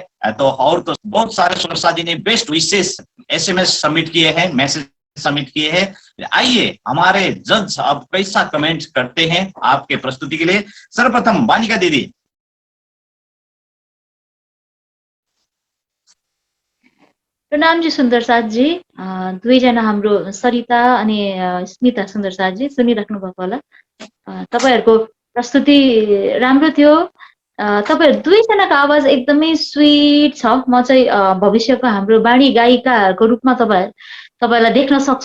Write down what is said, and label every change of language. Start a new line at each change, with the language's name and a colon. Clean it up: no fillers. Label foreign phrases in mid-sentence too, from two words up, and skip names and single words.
Hindi: तो और तो बहुत सारे सुरक्षा जी ने बेस्ट विशेष SMS सबमिट किए हैं, मैसेज सबमिट किए हैं। आइए हमारे जज अब कैसा कमेंट करते हैं आपके प्रस्तुति के लिए। सर्वप्रथम वानिका दीदी।
Nepali: प्रणाम जी सुन्दर साथ जी। दुवैजना हाम्रो सरिता अनि स्मिता सुन्दर साथ जी सुनिराख्नु भएको होला। तपाईहरुको प्रस्तुति राम्रो थियो। तपाईहरु दुवैजनाको आवाज एकदमै स्वीट छ। म चाहिँ भविष्यको हाम्रो बाणी गायिकाको रूपमा तपाईहरुलाई देख्न सक्छु।